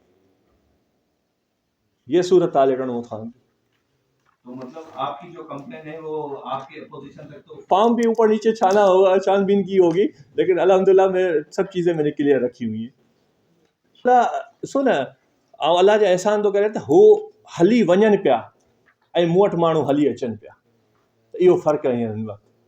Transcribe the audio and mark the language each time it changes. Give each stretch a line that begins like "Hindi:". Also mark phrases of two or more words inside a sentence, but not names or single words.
Urdu: یہ صورت حال ہے ٹنگو خان کی. تو مطلب آپ کی جو کمپلین ہے وہ آپ کے اپوزیشن تک تو فارم بھی اوپر نیچے چھانا ہوگا, چھان بین کی ہوگی, لیکن الحمدللہ میں سب چیزیں میں نے کلیئر رکھی ہوئی ہیں.
Sindhi: سن اللہ جو احسان تو کرے تو ہو ہلی ونجن پیا ऐं मूं वटि माण्हू हली अचनि पिया. त इहो फ़र्क़ु आहे हींअर हिन वक़्तु.